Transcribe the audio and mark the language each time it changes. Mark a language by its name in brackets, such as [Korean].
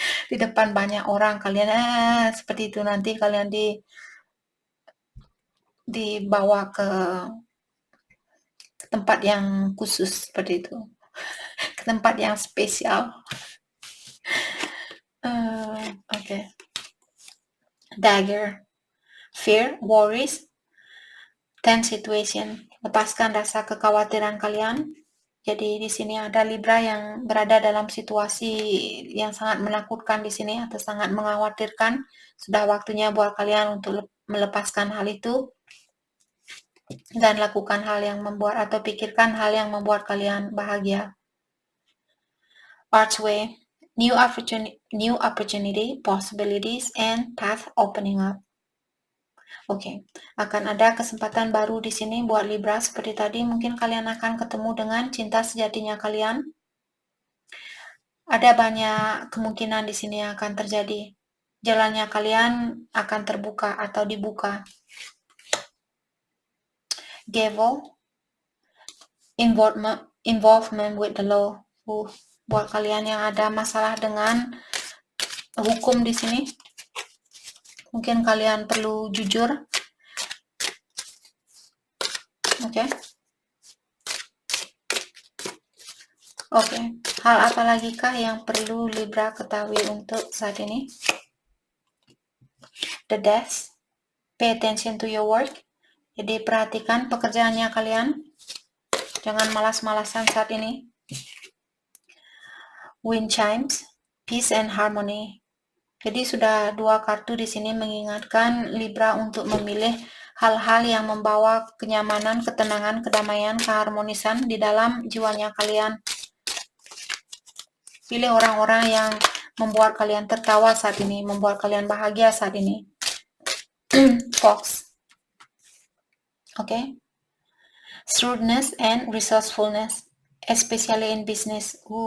[Indonesian] Di depan banyak orang kalian seperti itu, nanti kalian dibawa ke tempat yang khusus seperti itu, ke tempat yang spesial. Oke. [English] Dagger, fear, worries, tense situation. [Indonesian] Lepaskan rasa kekhawatiran kalian. Jadi di sini ada Libra yang berada dalam situasi yang sangat menakutkan di sini atau sangat mengkhawatirkan. Sudah waktunya buat kalian untuk melepaskan hal itu dan lakukan hal yang membuat atau pikirkan hal yang membuat kalian bahagia. [English] Archway, new opportunity, possibilities, and path opening up. [Indonesian] Oke, akan ada kesempatan baru di sini buat Libra seperti tadi. Mungkin kalian akan ketemu dengan cinta sejatinya kalian. Ada banyak kemungkinan di sini yang akan terjadi. Jalannya kalian akan terbuka atau dibuka. [English] Devil, involvement with the law. [Indonesian] Buat kalian yang ada masalah dengan hukum di sini, mungkin kalian perlu jujur. Oke. Hal apa lagi kah yang perlu Libra ketahui untuk saat ini? [English] The Death, pay attention to your work. [Indonesian] Jadi perhatikan pekerjaannya kalian. Jangan malas-malasan saat ini. [English] Wind chimes, peace and harmony. [Indonesian] Jadi sudah dua kartu di sini mengingatkan Libra untuk memilih hal-hal yang membawa kenyamanan, ketenangan, kedamaian, keharmonisan di dalam jiwanya kalian. Pilih orang-orang yang membuat kalian tertawa saat ini, membuat kalian bahagia saat ini. [English] Fox. Oke. Shrewdness and resourcefulness, especially in business.